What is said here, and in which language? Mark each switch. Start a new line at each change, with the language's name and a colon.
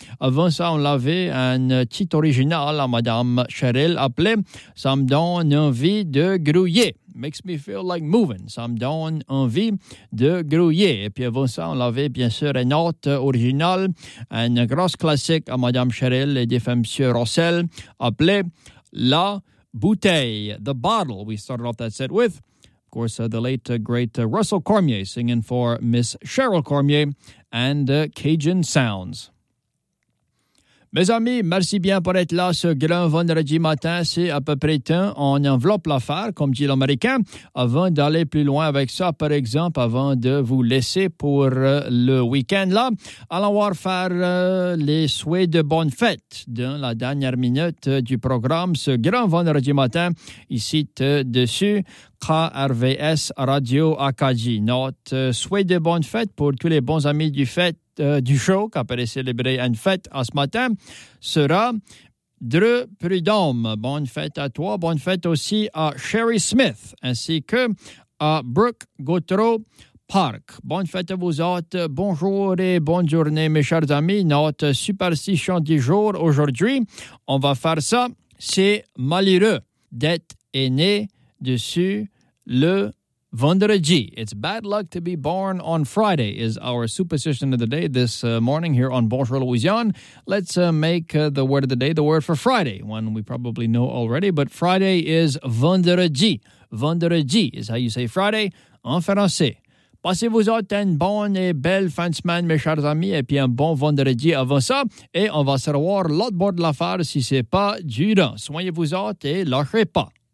French: Avant ça, on l'avait un titre original à Madame Cheryl appelé Ça me donne envie de grouiller.
English: Makes me feel like moving.
French: Ça me donne envie de grouiller. Et puis avant ça, on avait bien sûr une note originale, un gros classique à Madame Cheryl et des femmes Monsieur Rossel appelé La Bouteille.
English: The Bottle, we started off that set with. Of course, the late, great Russell Cormier singing for Miss Cheryl Cormier and Cajun Sounds.
French: Mes amis, merci bien pour être là ce grand vendredi matin. C'est à peu près temps. On enveloppe l'affaire, comme dit l'Américain. Avant d'aller plus loin avec ça, par exemple, avant de vous laisser pour le week-end là, allons voir faire les souhaits de bonnes fêtes dans la dernière minute du programme ce grand vendredi matin. Ici, dessus, KRVS Radio Acadie. Notre souhait de bonnes fêtes pour tous les bons amis du fête. Du show qui a appelé célébrer une fête à ce matin sera Dreux Prudhomme. Bonne fête à toi, bonne fête aussi à Sherry Smith ainsi que à Brooke Gautreau Park. Bonne fête à vous autres, bonjour et bonne journée mes chers amis. Notre superstition du jour aujourd'hui, on va faire ça, c'est malheureux d'être né dessus le vendredi.
English: It's bad luck to be born on Friday is our superstition of the day this morning here on Bonjour Louisiane. Let's make the word of the day the word for Friday, one we probably know already, but Friday is vendredi. Vendredi is how you say Friday
French: en français. Passez-vous autres une bonne et belle fin de semaine, mes chers amis, et puis un bon vendredi avant ça, et on va se revoir l'autre bord de l'affaire si c'est pas durant. Soignez-vous autres et lâchez pas.